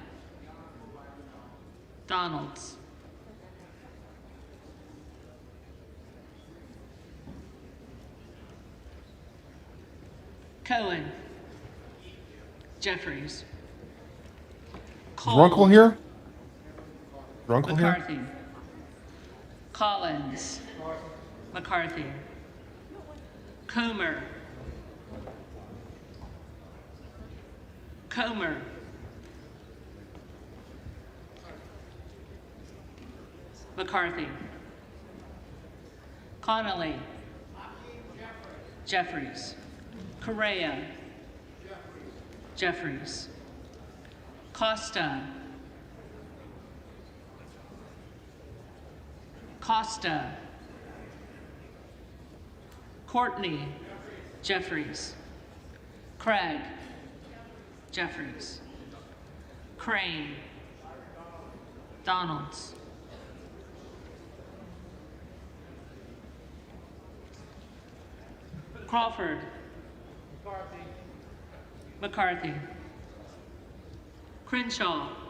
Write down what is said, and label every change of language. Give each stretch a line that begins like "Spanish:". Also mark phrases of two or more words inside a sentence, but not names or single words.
English: Donalds. Cohen. Jeffries. Is your uncle here? Your uncle here? McCarthy. Collins. McCarthy. Comer. Comer. McCarthy. Connolly. Jeffries. Correa. Jeffries. Costa. Costa. Courtney. Jeffries. Craig. Jeffries. Crane. Donalds. Crawford. McCarthy. Crenshaw.